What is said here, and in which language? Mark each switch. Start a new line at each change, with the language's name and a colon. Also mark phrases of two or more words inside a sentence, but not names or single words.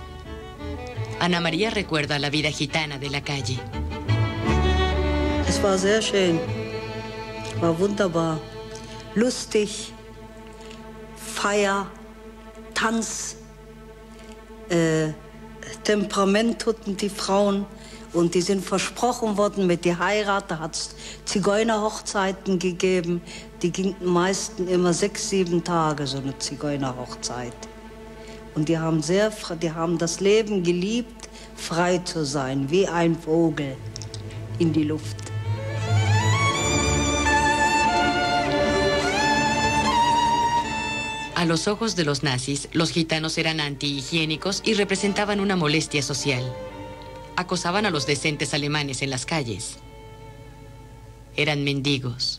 Spanish: Ana María recuerda la vida gitana de la calle.
German: Es war sehr schön, war wunderbar, lustig, Feier, Tanz, Temperament hatten die Frauen und die sind versprochen worden mit der Heirat. Da hat es Zigeunerhochzeiten gegeben. Die gingen meistens immer 6, 7 Tage, so eine Zigeunerhochzeit. Und die haben das Leben geliebt, frei zu sein, wie ein Vogel in die Luft.
Spanish: A los ojos de los nazis, los gitanos eran antihigiénicos y representaban una molestia social. Acosaban a los decentes alemanes en las calles. Eran mendigos.